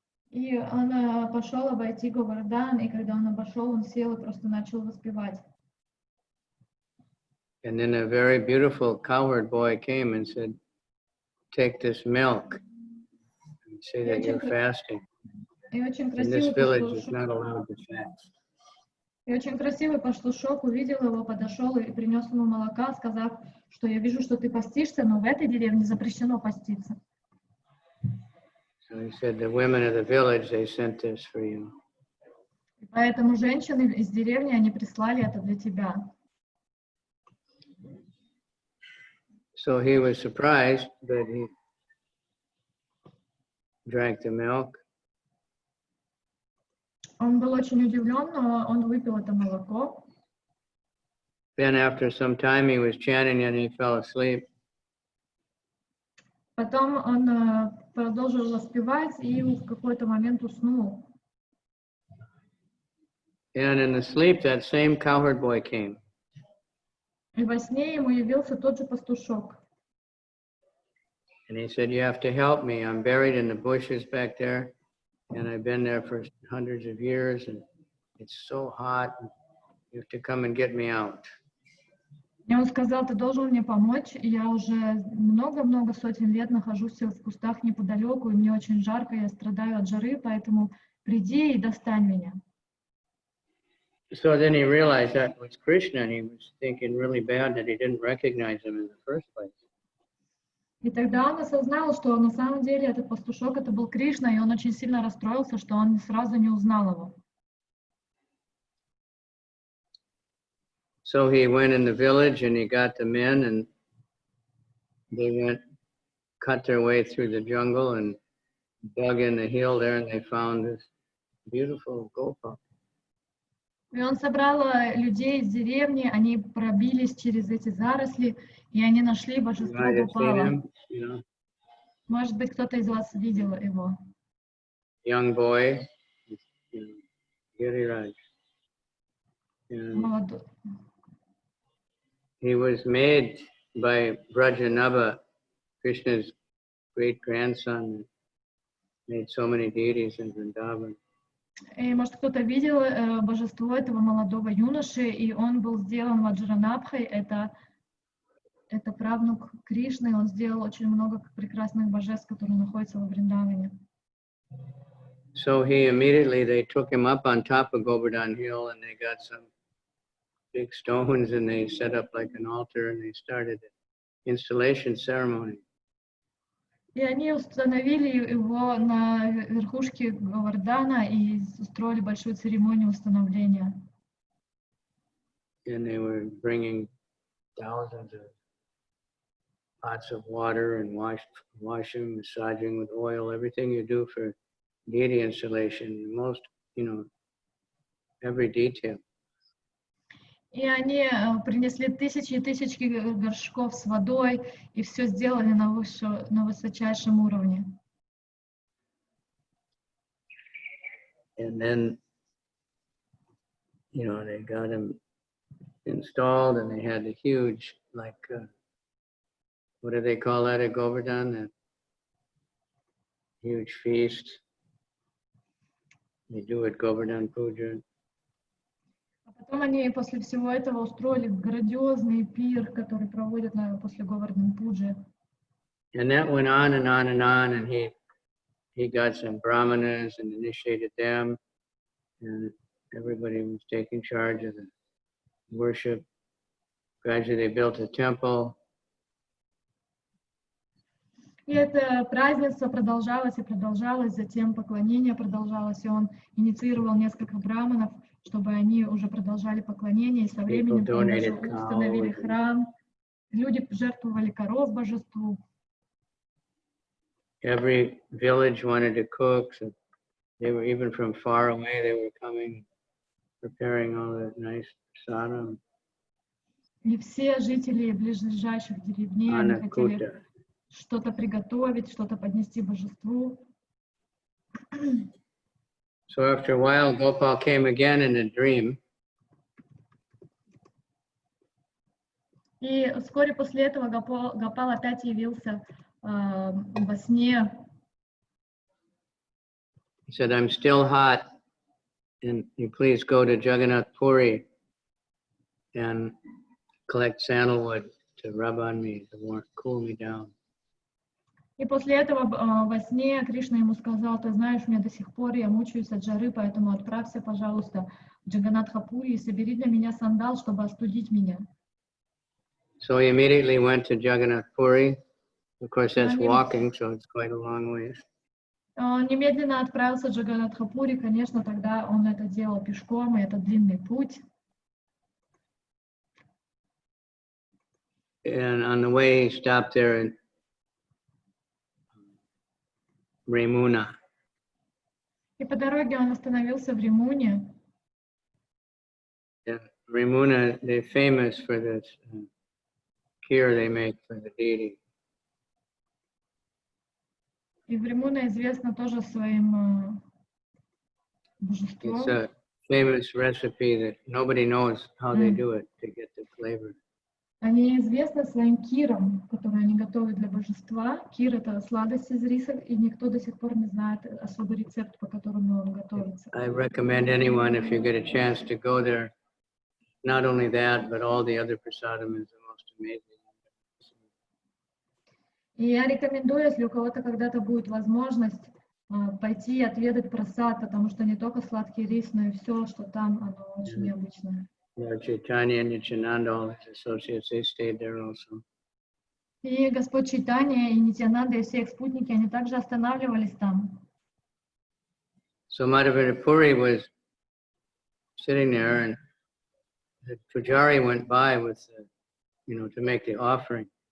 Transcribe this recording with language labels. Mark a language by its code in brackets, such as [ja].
[ru] И он пошел обойти Говардан, и когда он обошел, он сел и просто начал воспевать. [en] And then a very beautiful cowherd boy came and said, "Take this milk and say that you're fasting." [ru] И очень [en] In this [ru] красивый [en] village, it's [ru] пастушок, [en] not allowed to fast. [ru] и очень красивый пастушок увидел его, подошел и принес ему молока, сказав, что я вижу, что ты постишься, но в этой деревне запрещено поститься. [en] So he said, "The women of the village, they sent this for you." [ru] И поэтому женщины из деревни, они прислали это для тебя. [en] So he was surprised that he drank the milk. [ru] Он был очень удивлен, но он выпил это молоко. [en] Then after some time he was chanting and he fell asleep. [ru] Потом он продолжил воспевать и в какой-то момент уснул. [en] And in the sleep, that same cowherd boy came. [ru] И во сне ему явился тот же пастушок. [en] And he said, "You have to help me. I'm buried in the bushes back there. And I've been there for hundreds of years. And it's so hot. You have to come and get me out." [ru] И он сказал, ты должен мне помочь. Я уже много-много сотен лет нахожусь в кустах неподалеку, и мне очень жарко, я страдаю от жары, поэтому приди и достань меня. [en] So then he realized that was Krishna, and he was thinking really bad that he didn't recognize him in the first place. [ru] И тогда он осознал, что на самом деле этот пастушок, это был Кришна, и он очень сильно расстроился, что он сразу не узнал его. [en] So he went in the village and he got the men, and they cut their way through the jungle and dug in the hill there, and they found this beautiful Gopal. [ru] И он собрал людей из деревни, они пробились через эти заросли, и они нашли божество [en] You might have seen [ru] Гопала. [en] him, you know, [ru] Может быть, кто-то из вас видел его. [en] young boy, you know, Giriraj. And [ru] Молодой. [en] he was made by Brajanava, Krishna's great grandson, made so many deities in Vrindavan. [ru] И, может, кто-то видел божество этого молодого юноши, и он был сделан Ваджранабхой, это правнук Кришны, он сделал очень много прекрасных божеств, которые находятся во Вриндаване. [en] So they took him up on top of Govardhan Hill, and they got some big stones, and they set up like an altar, and they started the installation ceremony. [ru] И они установили его на верхушке Говардхана и устроили большую церемонию установления. [en] And they were bringing thousands of pots of water and washing, massaging with oil, everything you do for deity installation, most, every detail. [ru] И они принесли тысячи и тысячи горшков с водой, и все сделали на высочайшем уровне. [en] And then, they got him installed, and they had a huge, what do they call that at Govardhan? That huge feast. They do at Govardhan Puja. [ru] А потом они после всего этого устроили грандиозный пир, который проводят после Говардхан Пуджи. [en] And that went on and on and on, and he got some brahmanas and initiated them, and everybody was taking charge of the worship. Gradually they built a temple. [ru] И это празднество продолжалось и продолжалось, затем поклонение продолжалось, и он инициировал несколько браманов, чтобы они уже продолжали поклонение, и со временем даже установили храм. Люди жертвовали коров божеству. [en] Every village wanted to cook, so they were, even from far away, they were coming, preparing all the nice sadhana. [ru] И все жители ближайших деревней они хотели что-то приготовить, что-то поднести божеству. [en] So after a while, Gopal came again in a dream. [ru] И вскоре после этого Гопал опять явился во сне. [en] He said, "I'm still hot, and you please go to Jagannath Puri and collect sandalwood to rub on me to cool me down." [ru] И после этого во сне Кришна ему сказал: ты знаешь, мне до сих пор я мучаюсь от жары, поэтому отправься, пожалуйста, в Джаганнатхапури и собери для меня сандал, чтобы остудить меня. [en] So he immediately went to Jagannath Puri. Of course, that's walking, so it's quite a long way. [ru] Он немедленно отправился в Джаганнатхапури, конечно, тогда он это делал пешком, и это длинный путь. [en] And on the way, he stopped there in Remuna. [ru] И по дороге он остановился в Ремуне. [en] And Remuna, they're famous for this kheer they make for the deity. [ru] И в Ремуна известна тоже своим божеством. [en] It's a famous recipe that nobody knows how they do it to get the flavor. [ru] Они известны своим киром, который они готовят для божества. Кир — это сладость из риса, и никто до сих пор не знает особый рецепт, по которому он готовится. [en] I recommend anyone, if you get a chance to go there, not only that, but all the other prasadam is the most amazing. [ru] И я рекомендую, если у кого-то когда-то будет возможность, пойти и отведать прасад, потому что не только сладкий рис, но и все, что там, оно очень необычное. [en] Lord Caitanya and Nityananda, all his associates, they stayed there also. [ru] И Господь Чайтанья, и Нитьянанда, и все их спутники, они также останавливались там. [en] So Madhya Puri was sitting there, and the pujari went by with, to make the offering.